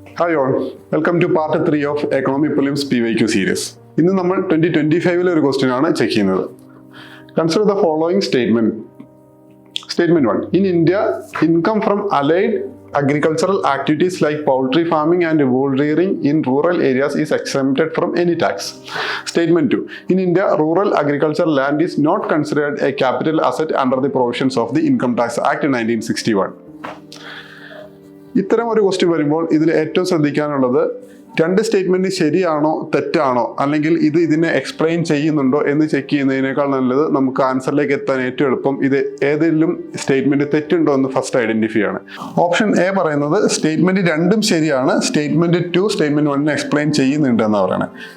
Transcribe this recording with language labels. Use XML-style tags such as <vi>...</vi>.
<en>Hi all, welcome to part 3 of Economy Prelims PYQ series.</en> <ml>ഇന്ന് നമ്മൾ 2025 ഒരു question ആണ് ചെക്ക് ചെയ്യുന്നത്.</ml> <en>Consider the following statement. Statement 1. In India, income from allied agricultural activities like poultry farming and wool rearing in rural areas is exempted from any tax. Statement 2. In India, rural agricultural land is not considered a capital asset under the provisions of the Income Tax Act 1961.</en> <ml>ഇത്തരം ഒരു question വരുമ്പോൾ ഇതിൽ ഏറ്റവും ശ്രദ്ധിക്കാനുള്ളത് രണ്ട് statement ശരിയാണോ തെറ്റാണോ അല്ലെങ്കിൽ ഇതിനെ എക്സ്പ്ലെയിൻ ചെയ്യുന്നുണ്ടോ എന്ന് ചെക്ക് ചെയ്യുന്നതിനേക്കാൾ നല്ലത് നമുക്ക് ആൻസറിലേക്ക് എത്താൻ ഏറ്റവും എളുപ്പം ഇത് ഏതെങ്കിലും സ്റ്റേറ്റ്മെന്റ് തെറ്റുണ്ടോ എന്ന് ഫസ്റ്റ് ഐഡന്റിഫൈ ആണ്. ഓപ്ഷൻ എ പറയുന്നത് സ്റ്റേറ്റ്മെന്റ് രണ്ടും ശരിയാണ്, സ്റ്റേറ്റ്മെന്റ് 2 സ്റ്റേറ്റ്മെന്റ് 1 എക്സ്പ്ലെയിൻ ചെയ്യുന്നുണ്ട് എന്നാണ് പറയുന്നത്.</ml>